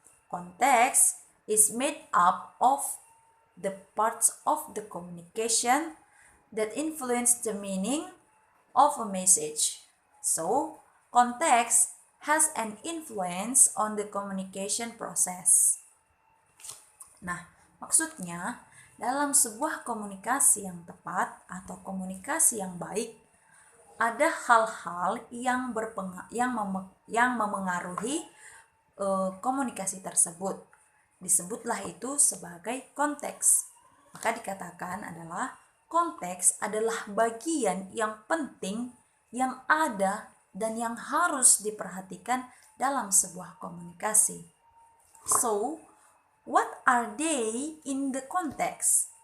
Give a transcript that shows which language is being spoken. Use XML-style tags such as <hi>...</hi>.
<en>Context is made up of the parts of the communication that influence the meaning of a message. So, context has an influence on the communication process.</en> <id>Nah, maksudnya dalam sebuah komunikasi yang tepat atau komunikasi yang baik, ada hal-hal yang memengaruhi komunikasi tersebut. Disebutlah itu sebagai konteks. Maka dikatakan adalah konteks adalah bagian yang penting yang ada dan yang harus diperhatikan dalam sebuah komunikasi.</id> <en>So, what are they in the context?</en>